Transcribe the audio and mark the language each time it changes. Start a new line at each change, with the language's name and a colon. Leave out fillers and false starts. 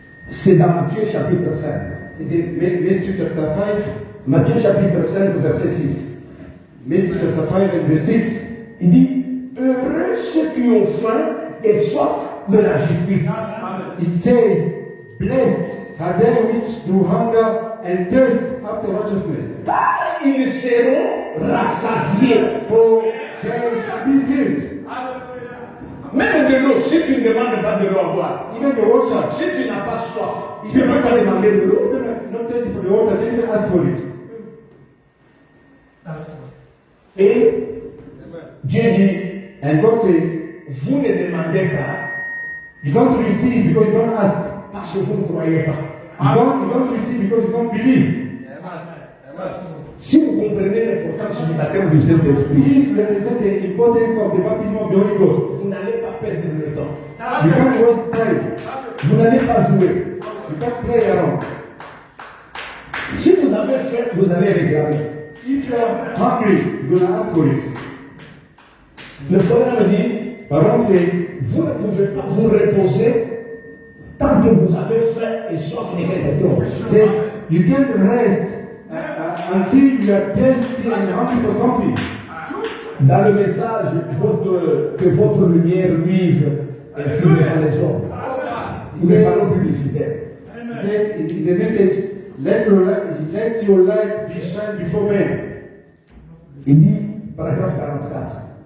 French: c'est dans Matthieu chapitre 5.
English: Matthew chapter 5,
French: Matthieu chapitre 5, verset 6.
English: Matthew chapter 5 and verse 6.
French: Il dit, heureux ceux qui ont faim et soif de la justice.
English: It says, blessed are they which do hunger and thirst after righteousness,
French: Car ils seront rassasiés.
English: for they shall be filled.
French: Même de l'eau, si tu ne demandes pas de l'eau à boire,
English: Even the water,
French: si tu n'as pas soif,
English: if
French: tu
English: you
French: ne peux pas demander de l'eau.
English: not thirsty for the water, then you ask for it.
French: Et Dieu dit,
English: And God says,
French: vous ne demandez pas
English: you don't receive because you don't ask.
French: parce que vous ne croyez pas.
English: You don't receive because you don't believe.
French: Si vous comprenez l'importance du baptême du Saint-Esprit,
English: If you understand the importance of the baptism of the Holy Ghost,
French: vous n'allez pas perdre le temps.
English: you can't waste time.
French: Vous n'allez pas jouer.
English: You can't play around.
French: Si vous avez faim, vous allez réclamer.
English: If you are hungry, you're gonna ask for it.
French: Le problème dit,
English: Bible says,
French: vous ne pouvez pas vous reposer tant que vous avez faim et soif de quelque chose.
English: says you can't rest until you are thirsty and hungry for something.
French: Dans le message, que votre lumière luise ainsi devant les hommes. Ou les panneaux publicitaires.
English: It says in the message, let your light be shine before men.
French: Il dit, paragraphe 44,